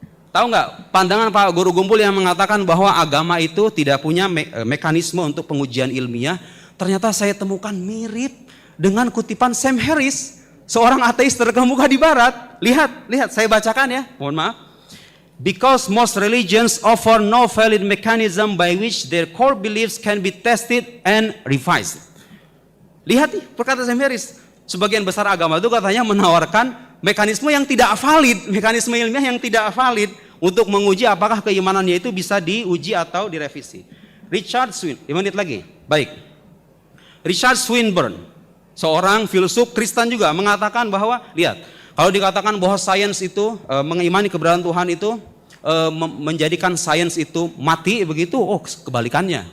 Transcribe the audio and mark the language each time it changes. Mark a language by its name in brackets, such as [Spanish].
[Indonesian] Tahu nggak pandangan Pak Guru Gumpul yang mengatakan bahwa agama itu tidak punya mekanisme untuk pengujian ilmiah? Ternyata saya temukan mirip dengan kutipan Sam Harris, seorang ateis terkemuka di Barat. Lihat, saya bacakan ya. Mohon maaf. [English] Because most religions offer no valid mechanism by which their core beliefs can be tested and revised. [Indonesian] Lihat nih, perkataan Sam Harris. Sebagian besar agama itu katanya menawarkan mekanisme yang tidak valid, mekanisme ilmiah yang tidak valid untuk menguji apakah keimanannya itu bisa diuji atau direvisi. Richard Swinburne, 5 menit lagi. Baik. Richard Swinburne, seorang filsuf Kristen juga mengatakan bahwa, lihat, kalau dikatakan bahwa sains itu mengimani keberadaan Tuhan itu menjadikan sains itu mati begitu, oh kebalikannya.